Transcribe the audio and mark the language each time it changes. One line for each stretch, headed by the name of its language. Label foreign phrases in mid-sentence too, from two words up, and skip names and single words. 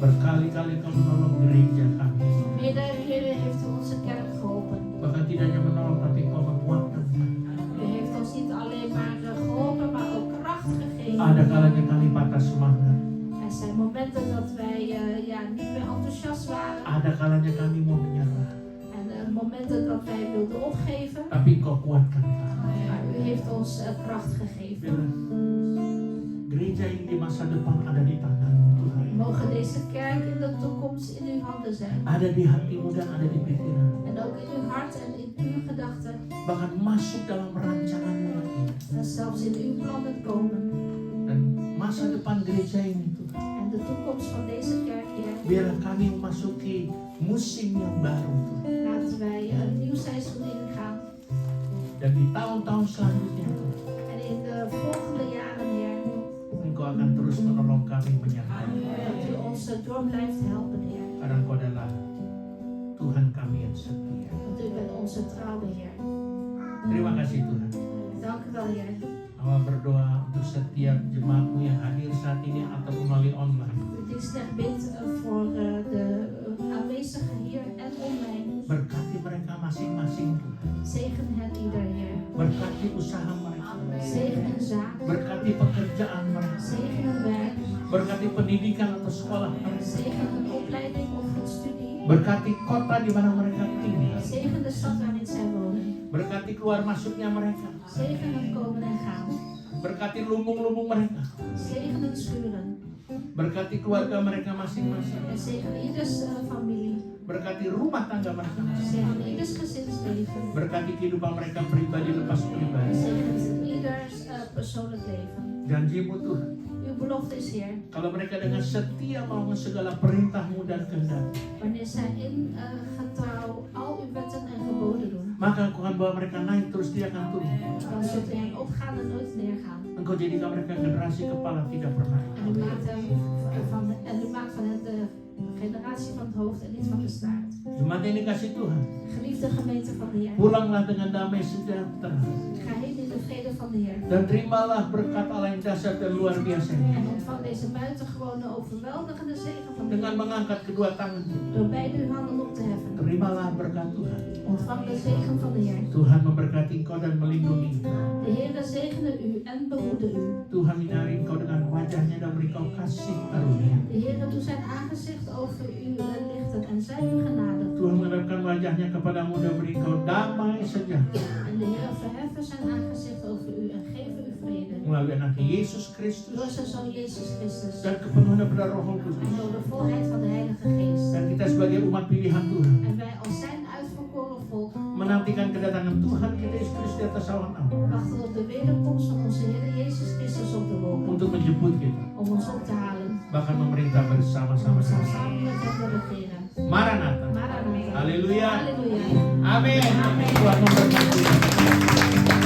Indonesian: berkali-kali Engkau menolong gereja kami.
Dutch: Meerdere keren heeft u onze kerk geholpen.
Indonesian: Bahkan tidak hanya menolong, tapi Engkau menguatkan.
Dutch: U heeft ons niet alleen maar geholpen, maar ook kracht gegeven.
Indonesian: Ada kalanya kami patah semangat.
Dutch: Er zijn momenten dat wij niet meer enthousiast waren.
Indonesian: Ada kalanya kami mau menyerah.
Dutch: En momenten dat wij wilden opgeven.
Indonesian: Tapi Engkau kuatkan kami.
Dutch: Maar u heeft ons kracht gegeven.
Indonesian: Bila gereja ini di masa depan ada di tangan-Mu Tuhan.
Dutch: Mogen deze kerk in de toekomst in uw handen zijn.
Indonesian: Ada di hatimu dan ada di pikiran.
Dutch: En ook in uw hart en in uw gedachten.
Indonesian: Bahkan masuk dalam rancangan-Mu lagi.
Dutch: En zelfs in uw plannen komen.
Indonesian: Dan masa depan gereja ini Tuhan.
Dutch: En de toekomst van deze kerk, Heer.
Indonesian: Biarlah kami memasuki musim yang baru Tuhan.
Dutch: Laten wij een nieuw seizoen ingaan.
Indonesian: Dan di tahun-tahun selanjutnya Tuhan,
Dutch: En in de volgende jaren, Heer.
Indonesian: Engkau akan terus menolong kami menyertai.
Dutch: Dat u ons door blijft helpen, Heer.
Indonesian: Karena Engkau adalah Tuhan kami yang setia.
Dutch: Want u bent onze trouwe Heer.
Indonesian: Terima kasih Tuhan.
Dutch: Dank u wel, Heer.
Indonesian: Hamba berdoa untuk setiap jemaat-Mu yang hadir saat ini ataupun melalui online.
Dutch: U dienstrecht bidt voor de aanwezigen hier en online.
Indonesian: Berkati mereka masing-masing Tuhan.
Dutch: Zegen hen ieder, Heer.
Indonesian: Berkati usaha mereka.
Dutch: Zegen hun zaak.
Indonesian: Berkati pekerjaan mereka.
Dutch: Zegen hun werk.
Indonesian: Berkati pendidikan atau sekolah mereka.
Dutch: Zegen hun opleiding of hun studie.
Indonesian: Berkati kota di mana mereka tinggal.
Dutch: Zegen de stad waarin zij wonen.
Indonesian: Berkati keluar masuknya mereka.
Dutch: Zegen hun komen en gaan.
Indonesian: Berkati lumbung-lumbung mereka.
Dutch: Zegen hun schuren.
Indonesian: Berkati keluarga mereka masing-masing.
Dutch: En zegen ieders familie.
Indonesian: Berkati rumah tangga mereka masing-masing.
Dutch: Zegen ieders gezinsleven.
Indonesian: Berkati kehidupan mereka pribadi lepas pribadi.
Dutch: Zegen ieders persoonlijk leven.
Indonesian: Janji-Mu Tuhan,
Dutch: Uw belofte is, Heer.
Indonesian: kalau mereka dengan setia melakukan segala perintah-Mu dan kehendak,
Dutch: Wanneer zij in getrouw al uw wetten en geboden doen,
Indonesian: maka Engkau akan bawa mereka naik terus dia akan turun.
Dutch: dan zult u hen opgaan en nooit neergaan.
Indonesian: Engkau jadikan mereka generasi kepala tidak pernah.
Dutch: En u maakt van hen de generatie van het hoofd en niet van de staart.
Indonesian: Jemaat ini kasih Tuhan,
Dutch: Geliefde gemeente van de Heer,
Indonesian: pulanglah dengan damai sejahtera
Dutch: ga heen in de vrede van de Heer.
Indonesian: dan terimalah berkat Allah yang dahsyat dan luar biasa ini
Dutch: En ontvang deze buitengewone overweldigende zegen van de
Indonesian: dengan
Dutch: Heer.
Indonesian: mengangkat kedua tangan.
Dutch: Door beide uw handen op te heffen.
Indonesian: Terimalah berkat Tuhan.
Dutch: Ontvang de zegen van de Heer.
Indonesian: Tuhan memberkati engkau dan melindungi engkau.
Dutch: De Heer zegene u en behoede u.
Indonesian: Tuhan menyinari engkau dengan wajahnya dan beri engkau kasih karunia.
Dutch: De Heer doet zijn aangezicht over u lichten en zij u genade.
Indonesian: Tuhan menghadapkan wajahnya kepadamu dan beri engkau damai sejahtera.
Dutch: En de Heer verheffen zijn aangezicht over u en geven u vrede.
Indonesian: Melalui anaknya Yesus
Dutch: Door
Indonesian: Kristus
Dutch: zijn Zoon Jezus Christus.
Indonesian: dan kepenuhan daripada Roh
Dutch: En
Indonesian: Kudus.
Dutch: door de volheid van de Heilige Geest.
Indonesian: Dan kita sebagai umat pilihan Tuhan
Dutch: En wij als zijn uitverkoren volk
Indonesian: menantikan kedatangan Tuhan kita Yesus Kristus di atas awan awan
Dutch: wachten op de wederkomst van onze Heer Jezus Christus op de wolken.
Indonesian: untuk menjemput kita,
Dutch: Om ons op te halen.
Indonesian: bahkan memerintah bersama-sama
Dutch: Om
Indonesian: dengan
Dutch: samen met hem te regeren.
Indonesian: Maranatha.
Dutch: Maranatha.
Indonesian: Haleluya.
Dutch: Halleluja.
Indonesian: Amin. Tuhan memberkati.